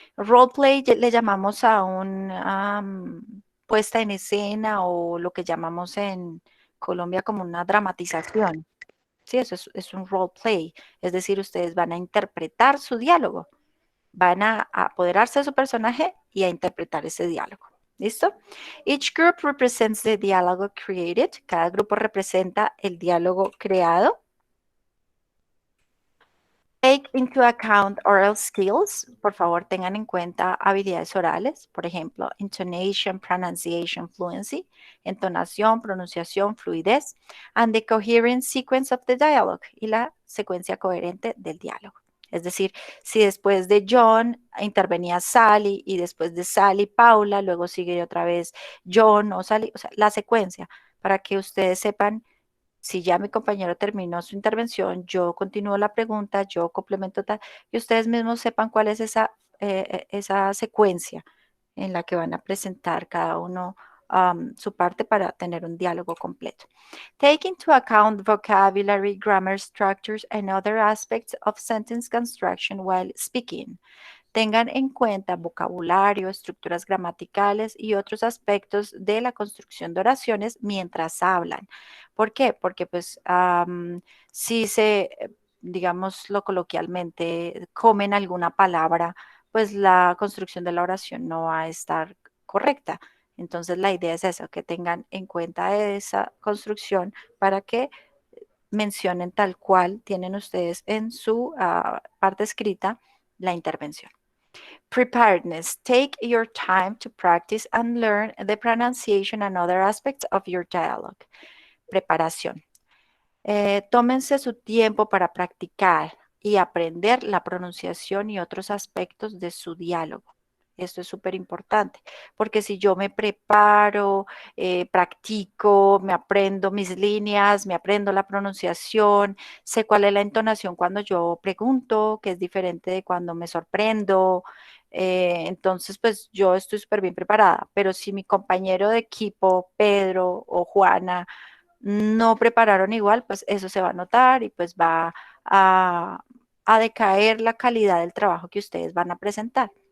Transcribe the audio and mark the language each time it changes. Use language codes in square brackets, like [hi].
[es] Role play le llamamos a una puesta en escena o lo que llamamos en Colombia como una dramatización. Sí, eso es un role play. Es decir, ustedes van a interpretar su diálogo. Van a apoderarse de su personaje y a interpretar ese diálogo. ¿Listo? [en] Each group represents the dialogue created. [es] Cada grupo representa el diálogo creado. [en] Take into account oral skills. [es] Por favor, tengan en cuenta habilidades orales. Por ejemplo, [en] intonation, pronunciation, fluency. [es] Entonación, pronunciación, fluidez. [en] And the coherent sequence of the dialogue. [es] Y la secuencia coherente del diálogo. Es decir, si después de John intervenía Sally y después de Sally Paula, luego sigue otra vez John o Sally, o sea, la secuencia, para que ustedes sepan, si ya mi compañero terminó su intervención, yo continúo la pregunta, yo complemento tal, y ustedes mismos sepan cuál es esa secuencia en la que van a presentar cada uno su parte para tener un diálogo completo. [en] Take into account vocabulary, grammar structures, and other aspects of sentence construction while speaking. [es] Tengan en cuenta vocabulario, estructuras gramaticales y otros aspectos de la construcción de oraciones mientras hablan. ¿Por qué? Porque pues si digámoslo coloquialmente, comen alguna palabra, pues la construcción de la oración no va a estar correcta. Entonces la idea es eso, que tengan en cuenta esa construcción para que mencionen tal cual tienen ustedes en su parte escrita la intervención. [en] Preparedness. Take your time to practice and learn the pronunciation and other aspects of your dialogue. [es] Preparación. Tómense su tiempo para practicar y aprender la pronunciación y otros aspectos de su diálogo. Esto es súper importante, porque si yo me preparo, practico, me aprendo mis líneas, me aprendo la pronunciación, sé cuál es la entonación cuando yo pregunto, que es diferente de cuando me sorprendo, entonces pues yo estoy súper bien preparada, pero si mi compañero de equipo, Pedro o Juana, no prepararon igual, pues eso se va a notar y pues va a decaer la calidad del trabajo que ustedes van a presentar.